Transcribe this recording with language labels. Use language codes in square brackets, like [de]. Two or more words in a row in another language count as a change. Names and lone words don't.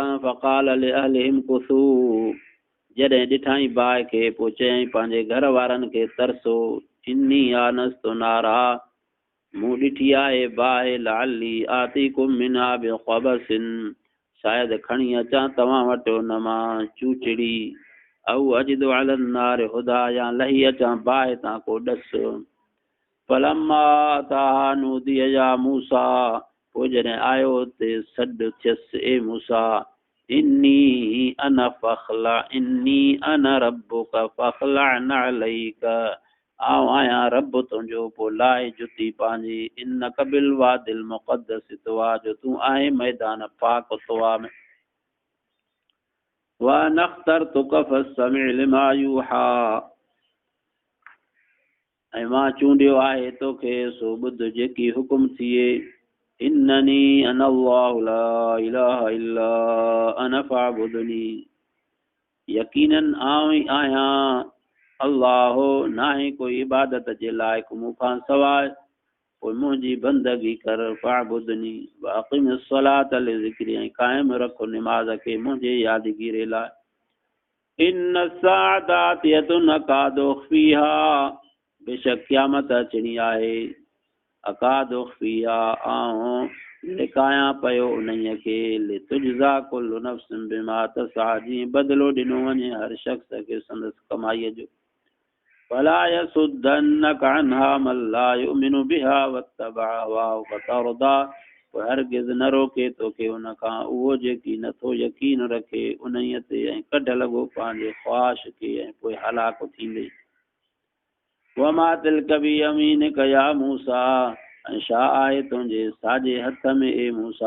[ar] فقال لأهلهم كسوا, [sd] जॾहिं ॾिठाई बाहि खे पोइ चयईं पंहिंजे घर वारनि खे तरसो, [ar] إني آنست نارا, [sd] मूं ॾिठी आहे बाहि, [ar] لعلي آتيكم منها بقبس, [sd] शायदि खणी अचां तव्हां वटि उन मां चूचड़ी, [ar] أو أجد على النار هدى, [sd] या लही अचां बाहि तां को ॾस। [ar] فلما أتاها نودي يا موسى, [sd] पोइ जॾहिं आयो हुते सॾु थियसि ए मूसा, [ar] إني أنا ربك فاخلع عليك, [sd] आउं आहियां रब तुंहिंजो, पोइ लाइ जुती पंहिंजी, [ar] إنك بالواد المقدس طوى, [sd] जो तूं आहे मैदान पाक तुवा में। [ar] وأنا اخترتك فاستمع لما يوحى, [sd] ऐं मां चूंडियो आहे तोखे सो ॿुध जेकी हुकुम थिए। [ar] إنني أنا الله لا إله إلا أنا فاعبدني, [sd] यकीनन आउं ई आहियां अल्लाह, नाहे कोई इबादत जे लाइक़ मूंखां सवाइ, पोइ मुंहिंजी बंदगी कर। [ar] فاعبدني وأقم الصلاة لذكري, [sd] ऐं क़ाइमु रखो निमाज़ खे मुंहिंजे यादगीरे लाइ। [ar] إن الساعة آتية أكاد أخفيها, [sd] बेशक क़यामत अचणी आहे, [ar] أكاد أخفيها, [sd] आउं लिकायां पियो उन्हीअ खे, [ar] لتجزى كل نفس بما تسعى, [sd] जीअं बदिलो ॾिनो वञे हर शख़्स खे संदसि कमाईअ जो। [ar] فلا يصدنك عنها من لا يؤمن بها واتبع هواه فتردى, [sd] पोइ हरगिज़ न रोके तोखे उन खां उहो जेकी नथो यकीन रखे उन्हीअ ते, ऐं कढ लॻो पंहिंजे ख़्वाहिश खे, ऐं पोइ हलाक थींदे। [ar] وما تلك بيمينك يا موسى, [sd] ऐं छा आहे तुंहिंजे साॼे हथ में ए मूसा।